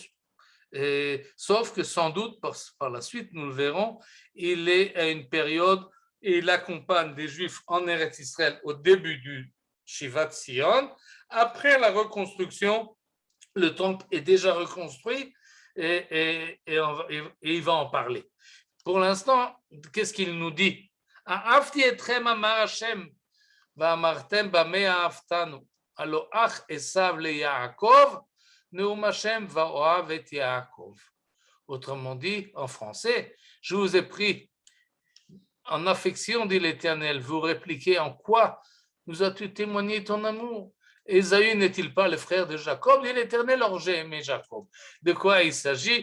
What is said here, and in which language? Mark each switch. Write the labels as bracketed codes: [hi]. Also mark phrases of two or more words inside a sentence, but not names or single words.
[fr] Sauf que sans doute, par la suite, nous le verrons, il est à une période et il accompagne des Juifs en Eretz Israël au début du Shivat Sion. Après la reconstruction, le temple est déjà reconstruit et il va en parler. Pour l'instant, qu'est-ce qu'il nous dit? [he] אהבתי אתכם אמר השם ואמרתם במה אהבתנו הלוא אח עשו ל יעקב נאם השם ואהב את יעקב. [fr] Autrement dit, en français, je vous ai pris en affection, dit l'Éternel, vous répliquez en quoi nous as-tu témoigné ton amour? Ésaü n'est-il pas le frère de Jacob? Dit l'Éternel, or j'ai aimé Jacob. De quoi il s'agit?